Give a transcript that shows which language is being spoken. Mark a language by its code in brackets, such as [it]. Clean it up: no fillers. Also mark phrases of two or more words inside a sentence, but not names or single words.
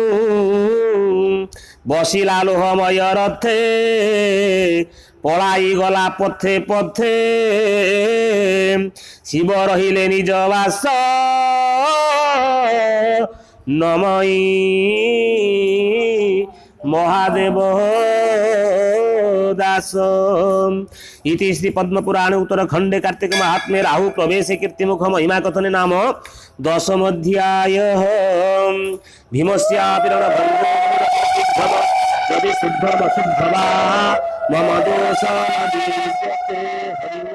[or] ବସିଲା ଲୋହମୟ ରଥେ ପଳାଇ ଗଲା ପଥେ ପଥେ। ଶିବ ରହିଲେ ନିଜ ବାସ ନମଇ ମହାଦେବ दास। [sa] इति श्री पद्म पुराण उत्तरखंडे कार्तिक महात्म्ये राहु प्रवेश कीर्तिमुख महिमा कथने नाम 10 अध्याय। भीमस्यापि रणभङ्गो शुद्ध शुद्ध वा मम दोष विद्यते।